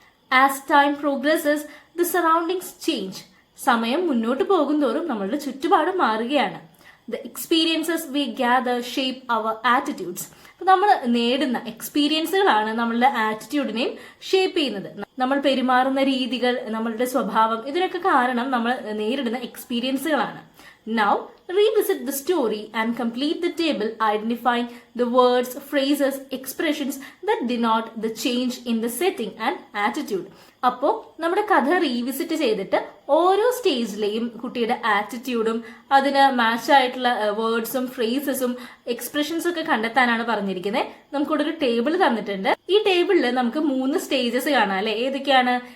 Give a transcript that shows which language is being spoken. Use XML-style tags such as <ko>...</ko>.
<en>as time progresses the surroundings change,</en> <ml>സമയം മുന്നോട്ട് പോകുന്തോറും നമ്മളുടെ ചുറ്റുപാടും മാറുകയാണ്.</ml> <en>the experiences we gather shape our attitudes,</en> <ml>നമ്മൾ നേടുന്ന എക്സ്പീരിയൻസുകളാണ് നമ്മളുടെ ആറ്റിറ്റ്യൂഡിനെയും ഷേപ്പ് ചെയ്യുന്നത്. നമ്മൾ പെരുമാറുന്ന രീതികൾ, നമ്മളുടെ സ്വഭാവം, ഇതിനൊക്കെ കാരണം നമ്മൾ നേരിടുന്ന എക്സ്പീരിയൻസുകളാണ്.</ml> <en>Now, revisit the story and complete the table identifying the words, phrases, expressions that denote the change in the setting and attitude.</en> <ml>അപ്പോൾ നമ്മുടെ കഥ റീവിസിറ്റ് ചെയ്തിട്ട് ഓരോ സ്റ്റേജിലെയും കുട്ടിയുടെ ആറ്റിറ്റ്യൂഡും അതിന് മാച്ച് ആയിട്ടുള്ള വേർഡ്സും ഫ്രേസസും എക്സ്പ്രഷൻസും ഒക്കെ കണ്ടെത്താനാണ് പറഞ്ഞിരിക്കുന്നത്. നമുക്കിവിടെ ഒരു ടേബിൾ തന്നിട്ടുണ്ട്. ഈ ടേബിളിൽ നമുക്ക് 3 സ്റ്റേജസ് കാണാം അല്ലെ. ഏതൊക്കെയാണ്?</ml>